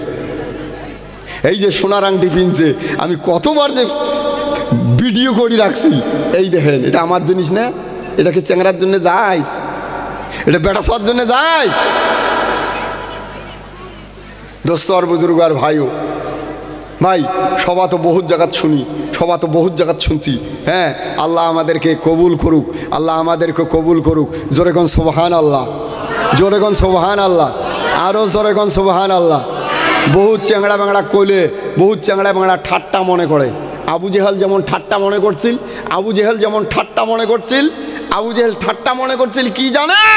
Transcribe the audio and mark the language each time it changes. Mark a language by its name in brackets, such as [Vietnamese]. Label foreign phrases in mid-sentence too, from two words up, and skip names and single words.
[Bangla] এই যে সোনার আংটি পিনছে, আমি কতবার যে ভিডিও করে রাখছি, এই দেখেন। এটা আমার জিনিস না, এটাকে চ্যাংড়ার জন্য যাইস, এটা বেটা সবার জন্য যাইস। দোস্ত আর বুজুর্গ আর ভাইও, ভাই সবা তো বহুত জায়গাত শুনি, সবা তো বহুত জায়গাত শুনছি। হ্যাঁ, আল্লাহ আমাদেরকে কবুল করুক, আল্লাহ আমাদেরকে কবুল করুক। জোরে কোন [Arabic] سبحان الله, [Bangla] জোরে কোন [Arabic] سبحان الله, [Bangla] আরও জোরে কোন [Arabic] سبحان الله. [Bangla] বহুত চ্যাংড়া ব্যাংড়া কইলে, বহুত চ্যাংড়া ব্যাংড়া ঠাট্টা মনে করে। আবু জেহেল যেমন ঠাট্টা মনে করছিল, আবু জেহেল যেমন ঠাট্টা মনে করছিল, আবু জেহেল ঠাট্টা মনে করছিল কি জানেন?